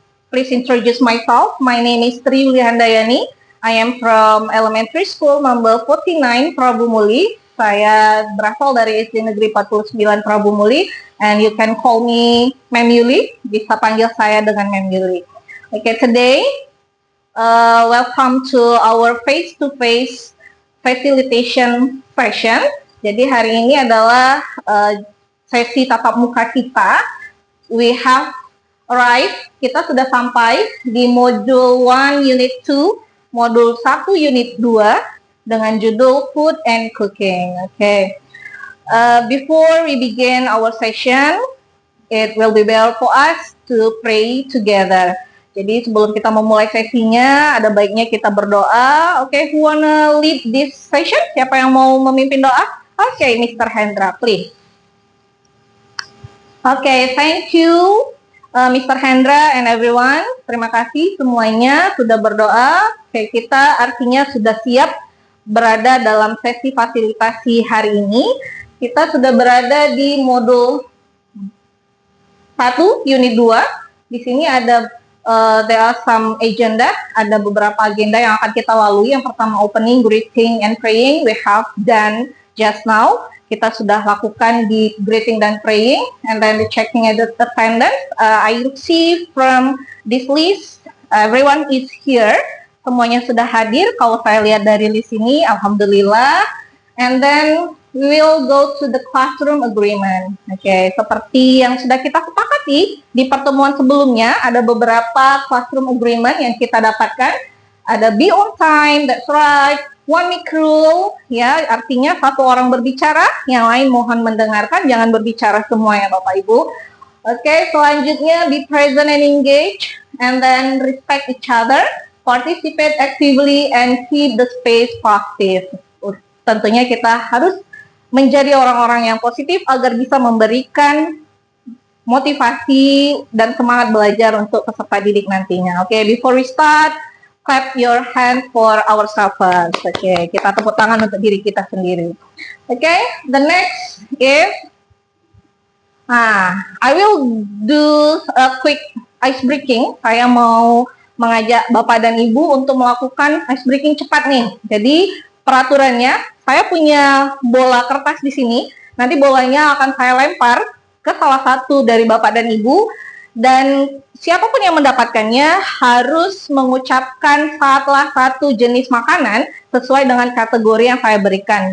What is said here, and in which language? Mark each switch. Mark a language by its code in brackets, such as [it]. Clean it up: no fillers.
[en] Please introduce myself. My name is Tri Yulihandayani. I am from elementary school number 49 Prabu Muli. [id] Saya berasal dari SD Negeri 49 Prabu Muli. [en] And you can call me Mem Yuli. [id] Bisa panggil saya dengan Mem Yuli. [en] Okay, today, welcome to our face-to-face facilitation session. [id] Jadi hari ini adalah sesi tatap muka kita. [en] We have arrived, [id] kita sudah sampai di modul 1 unit 2, modul 1 unit 2 dengan judul Food and Cooking. Okay. [en] Before we begin our session, it will be well for us to pray together. [id] Jadi sebelum kita memulai sesinya, ada baiknya kita berdoa. [en] Oke, who wanna lead this session? [id] Siapa yang mau memimpin doa? [en] Oke, Mr. Hendra, please. Oke, thank you, Mr. Hendra and everyone. [id] Terima kasih semuanya sudah berdoa. Oke, kita artinya sudah siap berada dalam sesi fasilitasi hari ini. Kita sudah berada di modul 1, unit 2. Di sini ada [en] there are some agenda, [id] ada beberapa agenda yang akan kita lalui. Yang pertama [en] opening, greeting, and praying. We have done just now. [id] Kita sudah lakukan di greeting dan praying, [en] and then the checking the attendance. I see from this list, everyone is here. [id] Semuanya sudah hadir. Kalau saya lihat dari list ini, alhamdulillah. [en] And then we will go to the classroom agreement. [id] Oke, seperti yang sudah kita sepakati di pertemuan sebelumnya, ada beberapa classroom agreement yang kita dapatkan. Ada [en] be on time, that's right. [id] One mic rule, ya, artinya satu orang berbicara, yang lain mohon mendengarkan, jangan berbicara semua ya Bapak Ibu. [en] Oke, selanjutnya be present and engage, and then respect each other, participate actively, and keep the space positive. [id] Tentunya kita harus menjadi orang-orang yang positif agar bisa memberikan motivasi dan semangat belajar untuk peserta didik nantinya. [en] Oke, before we start, clap your hand for ourselves. [id] Oke, kita tepuk tangan untuk diri kita sendiri. [en] Oke, the next is, I will do a quick ice breaking. [id] Saya mau mengajak Bapak dan Ibu untuk melakukan ice breaking cepat nih. Jadi peraturannya, saya punya bola kertas di sini. Nanti bolanya akan saya lempar ke salah satu dari Bapak dan Ibu. Dan siapapun yang mendapatkannya harus mengucapkan salah satu jenis makanan sesuai dengan kategori yang saya berikan.